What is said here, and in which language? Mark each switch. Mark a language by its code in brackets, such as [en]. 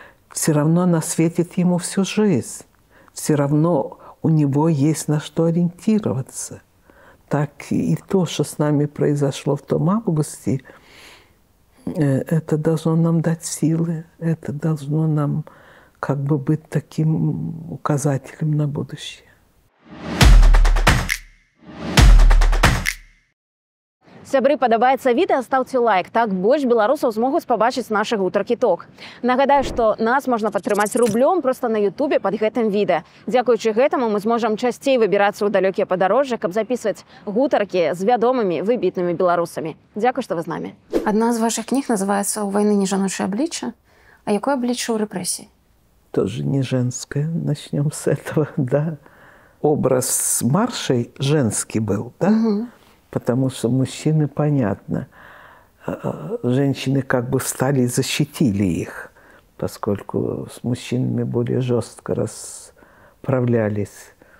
[ru] Все равно она светит ему всю жизнь. Все равно у него есть на что ориентироваться. Так и то, что с нами произошло в том августе, это должно нам дать силы, это должно нам как бы быть таким указателем на будущее. [be] Сябры, падабаецца відэа, ставце лайк, так больш беларусаў змогуць пабачыць нашы гутаркі ток. Нагадаю, што нас можна падтрымаць рублём проста на Ютубе пад гэтым відэа. Дзякуючы гэтаму мы зможам часцей выбірацца ў далёкія падарожжы, каб запісваць гутаркі з вядомымі выбітнымі беларусамі. Дзякуй, што вы з намі. Адна з вашых кніг называецца «У вайны не жаночае аблічча». А якое аблічча ў рэпрэсіі? [ru] Тоже не женское. Начнем с этого, да. Образ маршей женский был, да? Угу. Потому что мужчины, понятно, женщины как бы встали и защитили их, поскольку с мужчинами более жестко расправлялись.